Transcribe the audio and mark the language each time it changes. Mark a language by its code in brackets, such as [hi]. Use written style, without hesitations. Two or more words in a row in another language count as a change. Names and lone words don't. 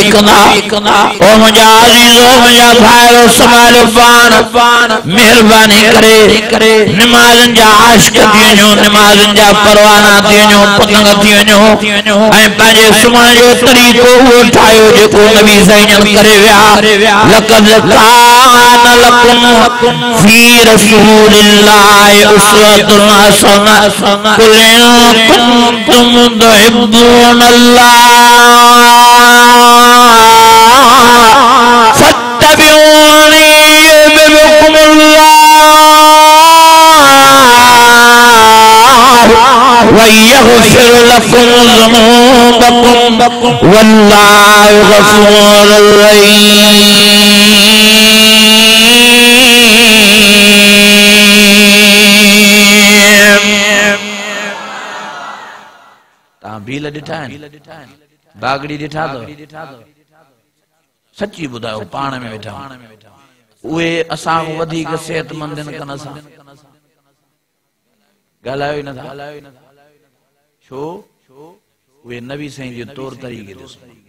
[sd] कंदा ओ मुंहिंजा अज़ीज़ो मुंहिंजा भाइरो संभालियो पाण महिरबानी करे नमाज़नि जा आशिक़ थी वञो नमाज़नि जा परवाना थी वञो पतंग थी वञो ऐं पंहिंजे सुम्हण जो तरीक़ो उहो ठाहियो जेको नबी साईं करे विया [ar] لقد كان لكم في رسول الله أسوة حسنة قل إن كنتم تحبون الله فاتبعوني ويغفر لكم ذنوبكم والله غفور رحيم [sd] ता भील ॾिठा बागड़ी ॾिठा तो सच्ची बुधायो पाण में वेठा उहे असां वधीक सेहतमंद न कन असां गालायो न था छो उहे नबी साईं जो तौर तरीके ॾिसो